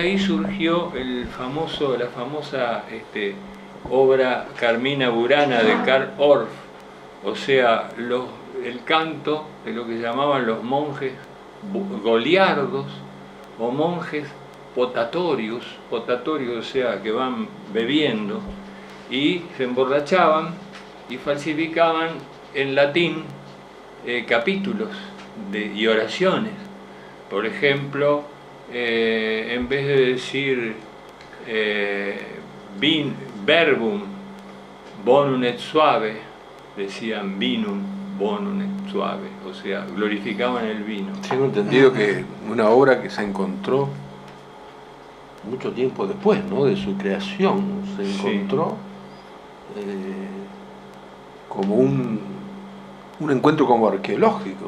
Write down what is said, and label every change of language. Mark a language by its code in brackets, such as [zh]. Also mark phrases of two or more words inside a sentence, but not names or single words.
[es] ahí surgió la famosa obra Carmina Burana de Karl Orff, o sea, el canto de lo que llamaban los monjes goliardos o monjes potatorios, o sea, que van bebiendo y se emborrachaban y falsificaban en latín capítulos y oraciones. Por ejemplo, en vez de decir [la] verbum bonum et suave, [es] decían [la] vinum bonum et suave, [es] o sea, glorificaban el vino. Tengo entendido que una obra que se encontró mucho tiempo después, ¿no?, de su creación, se encontró como un encuentro como arqueológico.